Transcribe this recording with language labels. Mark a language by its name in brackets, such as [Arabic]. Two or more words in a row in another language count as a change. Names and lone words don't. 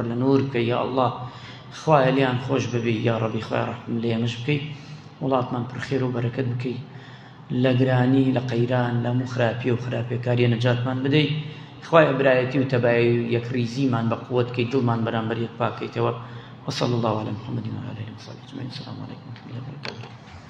[Central Kurdish] لە نور بکەی یا ئەڵڵا خوایە لیان خۆش ببی یا ڕەبی خوای ڕەحم لێ ئێمەش بکەی وڵاتمان پڕ خێر و بەرەکەت بکەی لە گرانی لە قەیران لە هەموو خراپی و خراپیەکاریە نەجاتمان بدەی خوای برایەتی و تەبایی و یەکریزیمان بە قووەت کەی دڵمان بەرامبەر یەک پاکەیتەوە [Arabic] وصلى الله على محمد وعلى اله وصحبه اجمعين السلام عليكم ورحمه الله وبركاته